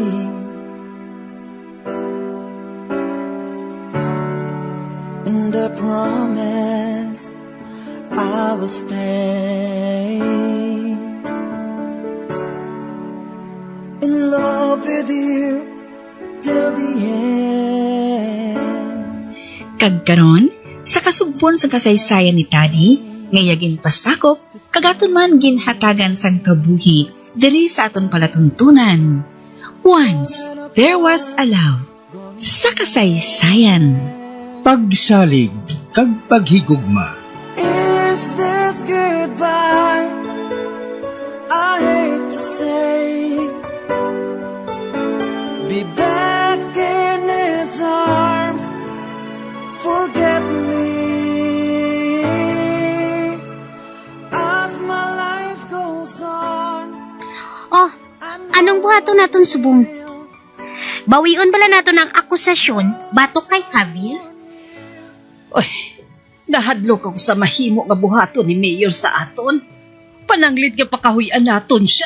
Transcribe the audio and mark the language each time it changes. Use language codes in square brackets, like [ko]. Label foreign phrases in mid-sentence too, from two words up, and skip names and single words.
[en] And I promise I will stay in love with you till the end. [hil] Kagkaron, sa kasugbon sa kasaysayan ni Tadi, ngayagin pasakop, kagaton man ginhatagan sang kabuhi, diri sa aton palatuntunan. [en] Once, there was a love. [hil] Sa kasaysayan. Pagsalig kag paghigugma. [en] Is this goodbye? I hate to say, be back in his arms, forget me as my life goes on. [hil] Oh, anong buhaton naton subong? Bawion bala naton ang akusasyon batok kay Javier? Oy, nahadlok ako sa mahimo nga buhaton ni Mayor sa aton. Pananglit nga pakahuyan naton siya.